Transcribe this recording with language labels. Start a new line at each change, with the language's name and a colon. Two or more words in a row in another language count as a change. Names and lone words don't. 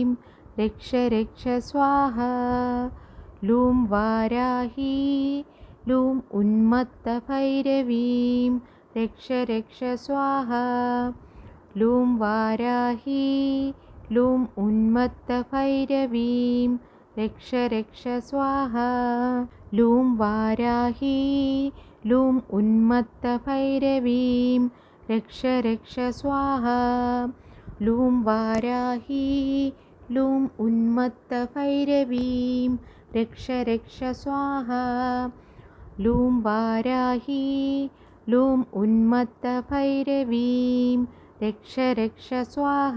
Sanskrit: रक्ष रक्ष स्वाहा लूं वाराही लूं उन्मत्तभैरवीं रक्ष रक्ष स्वाहा लूं वाराही लूं उन्मत्तभैरवीं रक्ष रक्ष स्वाहा लूं वाराही लूं उन्मत्तभैरवीं രക്ഷ രക്ഷ സ്വാഹ. ലൂം വാരാഹി ലൂം ഉന്മത്തഭൈരവീം രക്ഷ രക്ഷ സ്വാഹ. ലൂം വാരാഹി ലൂം ഉന്മത്തഭൈരവീം രക്ഷ രക്ഷ സ്വാഹ.